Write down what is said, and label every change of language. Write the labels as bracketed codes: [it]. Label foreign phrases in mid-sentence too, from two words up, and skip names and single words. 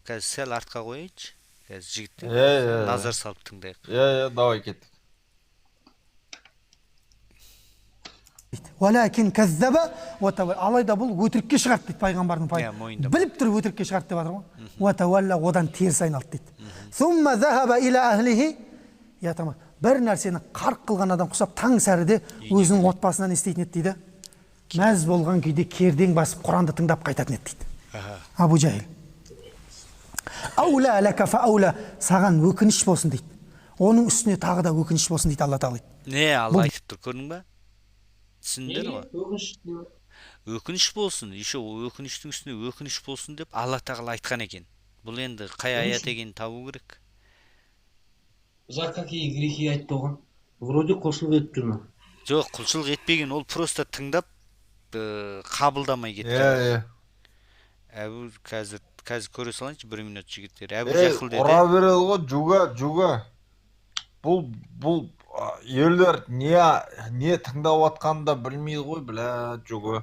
[kk] Қазір сәл артқа қойайыншы. Қазір жігіттер назар салып тыңдайық. Давай кеттік. [ar] ولكن كذب وتولى. [kk] Алайда бұл өтірікке шығарды дейді пайғамбардың біліп тұр өтірікке шығарды деп жатыр ғой. [ar] وتولى, [kk] одан теріс айналды дейді. [ar] ثم ذهب إلى أهله. Я тамам. [kk] Бір нәрсені қарқ қылған адам құсап таң сәріде өзінің отбасынан істейтін еді дейді. Мәз болған күйде кердең басып Құранды тыңдап қайтатын еді дейді. Абу Жахил. [ar] أولى لك فأولى, [kk] саған өкініш болсын дейді. Оның үстіне тағы да өкініш болсын дейді Алла Тағала. Не, Алла айтып тұр, көрдің ба? Түсіндер ғой? Өкініш болсын, еще өкініштің үстіне өкініш болсын деп Алла Тағала айтқан екен. Бұл енді қай аят екенін табу керек. [ru] За какие грехи [kk] айтты оған? Вроде құлшылық етіп жүрмін. Жоқ, құлшылық етпеген, ол просто тыңдап қабылдамай кетті. Әбу қазір көре салайыншы 1 минут жігіттер. Әбу Жахил деді. Ұра береді ғой, juga. Бұл елдер не тыңдап атқанын да білмейді ғой, бля, juga.